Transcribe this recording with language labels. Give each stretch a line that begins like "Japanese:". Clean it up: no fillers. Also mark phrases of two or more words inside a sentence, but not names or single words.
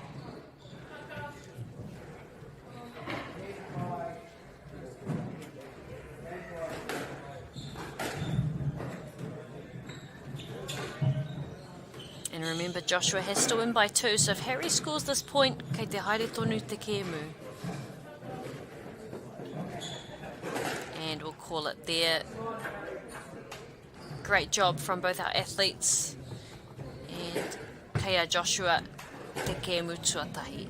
English: And remember, Joshua has to win by 2, so if Harry scores this point,
Māori: kei te haere tonu te kēmu.
English: And we'll call it there. Great job from both our athletes.
Māori: And kei Joshua te kēmu tuatahi.